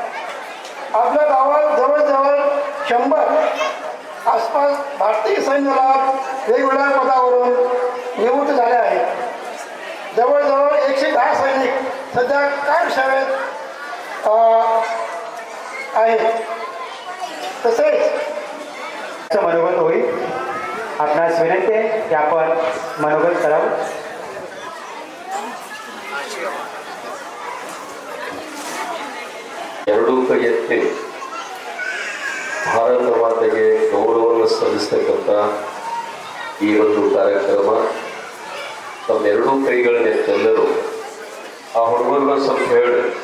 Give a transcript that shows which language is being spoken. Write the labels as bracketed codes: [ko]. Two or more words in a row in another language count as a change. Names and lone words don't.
[mr] आपल्या गावात जवळजवळ 100 आसपास भारतीय सैन्य दलात वेगवेगळ्या पदावरून निवृत्त झाले आहेत. जवळजवळ 110 सैनिक सध्या कायम सेवेत आहेत. तसेच मनोगत होईल. आपणास विनंती आहे की आपण मनोगत करावं. [kn] ಎರಡೂ ಕೈ ಎತ್ತಿ ಭಾರತ ಮಾತೆಗೆ ಗೌರವವನ್ನು ಸಲ್ಲಿಸ್ತಕ್ಕಂಥ ಈ ಒಂದು ಕಾರ್ಯಕ್ರಮ ತಮ್ಮೆರಡೂ ಕೈಗಳನ್ನೆತ್ತೆಲ್ಲರೂ ಆ ಹುಡುಗರುಗಳ ಸ್ವಲ್ಪ ಹೇಳಿ